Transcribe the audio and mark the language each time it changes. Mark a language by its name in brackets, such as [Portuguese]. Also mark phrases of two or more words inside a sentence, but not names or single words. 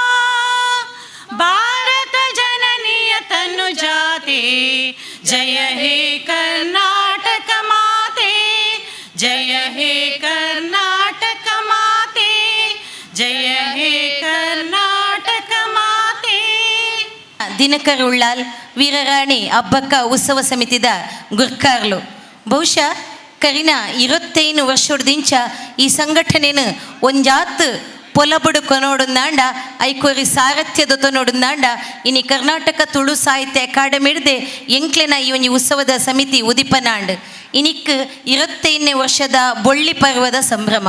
[Kannada] ಭಾರತ ಜನನಿಯ ತನುಜಾತೆ ಜಯ ಹೇ ಕರ್ನಾಟಕ ಮಾತೆ ಜಯ ಹೇ ಕರ್ನಾಟಕ ಮಾತೆ ಜಯ ಹೇ ಕರ್ನಾಟಕ ಮಾತೆ. [Tulu] ದಿನಕರ್ ಉಳ್ಳಾಲ್ ವೀರರಾಣಿ ಅಬ್ಬಕ್ಕ ಉತ್ಸವ ಸಮಿತಿದ ಗುರ್ಕಾರ್ಲು ಬಹುಶಃ ಕರಿನ 25 ವರ್ಷದಿಂಚ ಈ ಸಂಘಟನೆಯನ್ನು ಒಂಜಾತ್ ಪೊಲಬುಡು ಕೊನೋಡುಂದಾಂಡ ಐಕೋರಿ ಸಾರಥ್ಯದ ನೋಡುಂದಾಂಡ ಇನಿ ಕರ್ನಾಟಕ ತುಳು ಸಾಹಿತ್ಯ ಅಕಾಡೆಮಿ ಹಿಡ್ದೆ ಎಂಕ್ಲೆನ ಈ ಒಂಜಿ ಉತ್ಸವದ ಸಮಿತಿ ಉದಿಪನಾಂಡ್ ಇನಿಕ್ 25ನೇ ವರ್ಷದ ಬೊಳ್ಳಿ ಪರ್ವದ ಸಂಭ್ರಮ